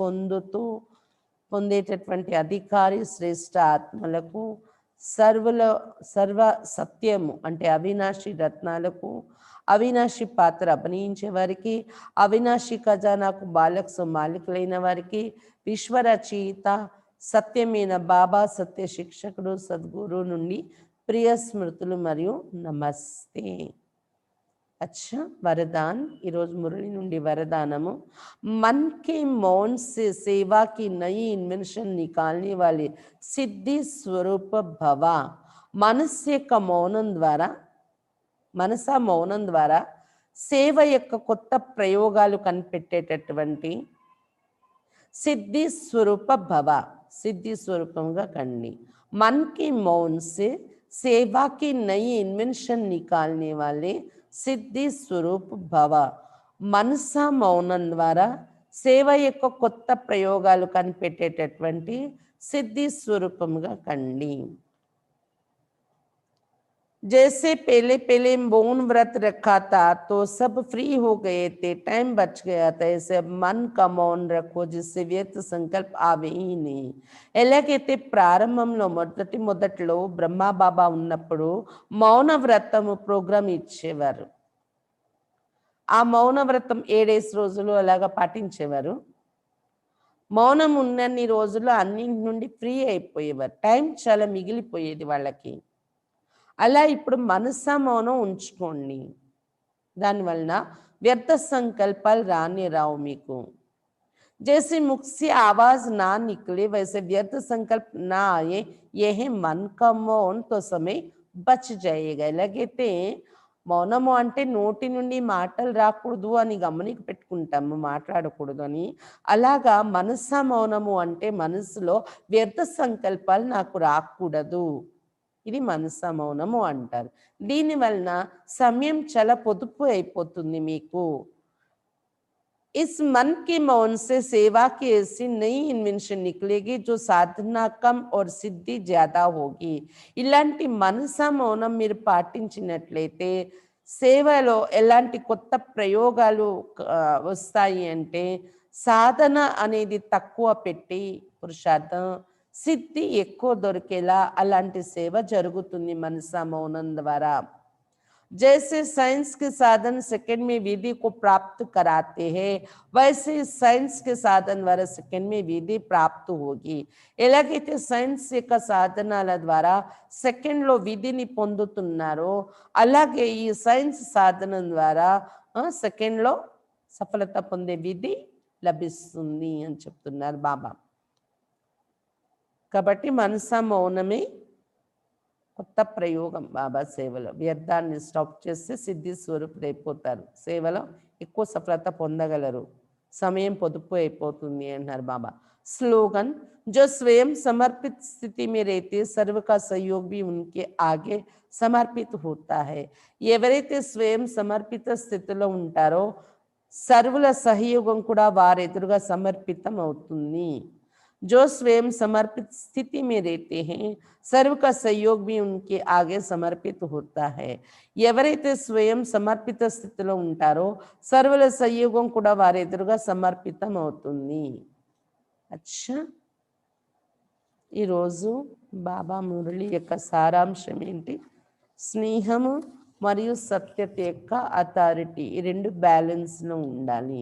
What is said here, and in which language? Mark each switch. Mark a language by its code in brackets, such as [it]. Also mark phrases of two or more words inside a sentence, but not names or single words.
[te] పొందేటటువంటి అధికారి శ్రేష్ఠ ఆత్మలకు, సర్వ సత్యము అంటే అవినాశి రత్నాలకు, అవినాశి పాత్ర అభినయించే వారికి, అవినాశి ఖజానాకు బాలక్ మాలికులైన వారికి, విశ్వరచయిత సత్యమైన బాబా సత్య శిక్షకుడు సద్గురు నుండి ప్రియ స్మృతులు మరియు నమస్తే. [hi] अच्छा, वरदान [te] ఈరోజు మురళి నుండి వరదానము. [hi] मन के मौन से सेवा की नई इन्वेंशन निकालने वाले सिद्धि स्वरूप भवा. [te] మనస్సు యొక్క మౌనం ద్వారా, మనసా మౌనం ద్వారా సేవ యొక్క కొత్త ప్రయోగాలు కనిపెట్టేటటువంటి సిద్ధి స్వరూప భవ, సిద్ధి స్వరూపంగా కండి. [hi] मन के मौन से सेवा की नई इन्वेंशन निकालने वाले सिद्धि स्वरूप भव. [te] మనసా మౌనం ద్వారా సేవ యొక్క కొత్త ప్రయోగాలు కనిపెట్టేటటువంటి సిద్ధి స్వరూపంగా కండి. [hi] जैसे पहले पहले मौन व्रत रखा था तो सब फ्री हो गए थे, टाइम बच गया था, ऐसे मन का मौन रखो जिससे व्यर्थ संकल्प आवे ही नहीं. [te] ఎలాగైతే ప్రారంభంలో మొదట్లో బ్రహ్మా బాబా ఉన్నప్పుడు మౌన వ్రతము ప్రోగ్రాం ఇచ్చేవారు. ఆ మౌన వ్రతం 7 రోజులు అలాగా పాటించేవారు. మౌనం ఉన్నన్ని రోజులు అన్నింటి నుండి ఫ్రీ అయిపోయేవారు, టైం చాలా మిగిలిపోయేది వాళ్ళకి. అలా ఇప్పుడు మనసా మౌనం ఉంచుకోండి. దానివలన వ్యర్థ సంకల్పాలు రానే రావు మీకు. [hi] जैसे मुख से आवाज ना निकले वैसे व्यर्थ संकल्प ना आए, यह मन का मौन तो समय बच जाएगा. [te] ఎలాగైతే మౌనము అంటే నోటి నుండి మాటలు రాకూడదు అని గమనిక పెట్టుకుంటాము, మాట్లాడకూడదు అని. అలాగా మనస మౌనము అంటే మనసులో వ్యర్థ సంకల్పాలు నాకు రాకూడదు, ఇది మనస మౌనము అంటారు. దీని వలన సమయం చాలా పొదుపు అయిపోతుంది మీకు. [hi] इस मन के मौन से सेवा की ऐसी नई इन्वेंशन निकलेगी जो साधना कम और सिद्धि ज्यादा होगी. [te] ఇలాంటి మనస మౌనం మీరు పాటించినట్లయితే సేవలో ఎలాంటి కొత్త ప్రయోగాలు వస్తాయి అంటే, సాధన అనేది తక్కువ పెట్టి పురుషార్థం, సిద్ధి ఎక్కువ దొరికేలా అలాంటి సేవ జరుగుతుంది మనస మౌనం ద్వారా. [hi] जैसे साइंस के साधन सेकंड में विधि को प्राप्त कराते हैं, वैसे साइंस के साधन द्वारा सेकंड में विधि प्राप्त होगी. [te] ఎలాగైతే సైన్స్ యొక్క సాధనాల ద్వారా సెకండ్లో విధిని పొందుతున్నారో, అలాగే ఈ సైన్స్ సాధనం ద్వారా సెకండ్లో సఫలత పొందే విధి లభిస్తుంది అని చెప్తున్నారు బాబా. కాబట్టి మనస మౌనమే కొత్త ప్రయోగం బాబా సేవలో. వ్యర్థాన్ని స్టాప్ చేస్తే సిద్ధి స్వరూపుడైపోతారు, సేవలో ఎక్కువ సఫలత పొందగలరు, సమయం పొదుపు అయిపోతుంది అంటున్నారు బాబా. [hi] स्लोगन, जो स्वयं समर्पित स्थिति में रहते सर्व का सहयोग भी उनके आगे సమర్పిత होता है. [te] ఎవరైతే స్వయం సమర్పిత స్థితిలో ఉంటారో సర్వుల సహయోగం కూడా వారెదురుగా సమర్పితం అవుతుంది. [hi] जो स्वयं समर्पित स्थिति में रहते हैं सर्व का सहयोग भी उनके आगे समर्पित होता है. [te] ఎవరైతే స్వయం సమర్పిత స్థితిలో ఉంటారో సర్వుల సహయోగం కూడా వారి ఎదురుగా సమర్పితం అవుతుంది. అచ్చా, ఈరోజు బాబా మురళి యొక్క సారాంశం ఏంటి? స్నేహము మరియు సత్యత యొక్క అథారిటీ, ఈ రెండు బ్యాలెన్స్లో ఉండాలి.